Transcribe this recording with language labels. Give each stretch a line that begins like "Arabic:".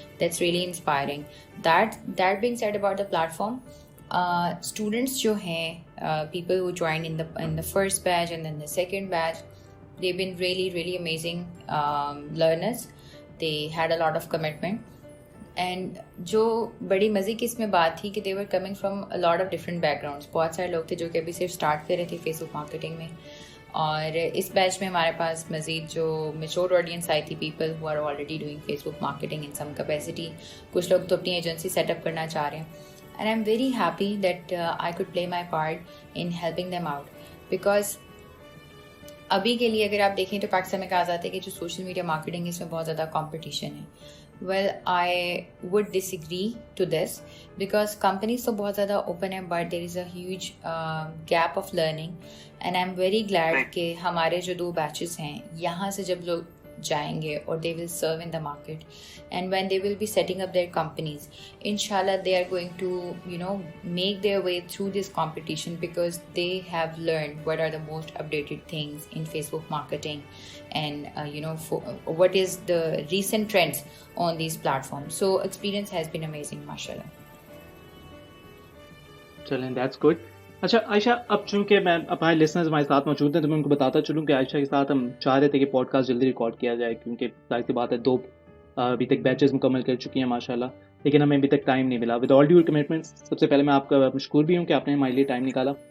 English: That's really inspiring. That being said about the platform, students
Urdu: jo hain,
English: people who joined in the first batch and then the second batch, they've been really really amazing learners. They had a lot of commitment. And
Urdu: جو بڑی مزے کی اس میں بات تھی کہ
English: They were coming from a lot of different backgrounds.
Urdu: بہت سارے لوگ تھے جو کہ ابھی صرف اسٹارٹ کر رہے تھے فیس بک مارکیٹنگ میں, اور اس بیچ میں ہمارے پاس مزید جو میچور آڈینس آئی تھی,
English: People who are already doing Facebook marketing in some capacity.
Urdu: کچھ لوگ تو اپنی ایجنسی سیٹ اپ کرنا چاہ رہے ہیں,
English: And I am very happy that I could play my part in helping them out.
Urdu: Because ابھی کے لیے اگر آپ دیکھیں تو پاکستان میں کہا جاتا ہے کہ جو سوشل میڈیا مارکیٹنگ ہے اس میں بہت زیادہ کمپٹیشن ہے.
English: Well, I would disagree to this because companies
Urdu: تو بہت زیادہ
English: open ہیں, but there is a huge gap of learning, and I'm very glad
Urdu: کہ ہمارے جو 2 batches ہیں یہاں سے جب لوگ جائیں گے اور
English: they will serve in the market, and when they will be setting up their companies, inshallah they are going to make their way through this competition because they have learned what are the most updated things in Facebook marketing and what is the recent trends on these platforms. So experience has been amazing mashallah.
Urdu: چلیں,
English: That's good.
Urdu: اچھا عائشہ, اب چونکہ میں ہمارے listeners ہمارے ساتھ موجود ہیں تو میں ان کو بتاتا چلوں کہ عائشہ کے ساتھ ہم چاہ رہے تھے کہ پوڈ کاسٹ جلدی ریکارڈ کیا جائے, کیونکہ ظاہر سی بات ہے 2 ابھی تک بیچز مکمل کر چکی ہیں ماشاء اللہ, لیکن ہمیں ابھی تک ٹائم نہیں ملا.
English: with all due commitments,
Urdu: سب سے پہلے میں آپ کا مشکور بھی ہوں کہ آپ نے ہمارے لیے ٹائم نکالا.